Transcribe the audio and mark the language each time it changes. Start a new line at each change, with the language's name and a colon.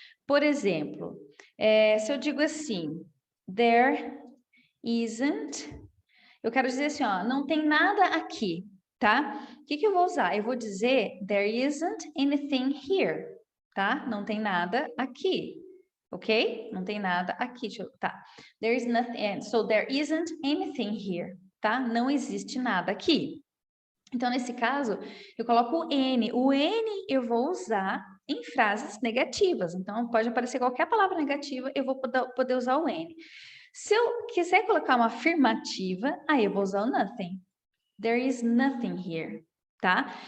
Portuguese: Por exemplo, se eu digo assim,
English: there isn't,
Portuguese: eu quero dizer assim, ó, não tem nada aqui, tá? O que eu vou usar? Eu vou dizer,
English: there isn't anything here,
Portuguese: tá? Não tem nada aqui, ok? Não tem nada aqui, tá?
English: There is nothing, so there isn't anything here, tá?
Portuguese: Não existe nada aqui. Então, nesse caso, eu coloco o N. O N eu vou usar em frases negativas. Então, pode aparecer qualquer palavra negativa, eu vou poder usar o N. Se eu quiser colocar uma afirmativa, aí eu vou usar o nothing.
English: There is nothing here, tá?